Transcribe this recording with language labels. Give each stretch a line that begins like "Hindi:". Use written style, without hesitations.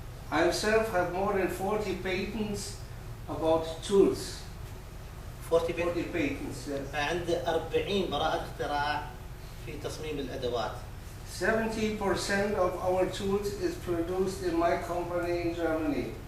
English: I myself have more than 40 patents about tools. 40 patents, yes.
Arabic: عنده 40 براءة اختراع في تصميم الادوات.
English: 70% of our tools is produced in my company in Germany.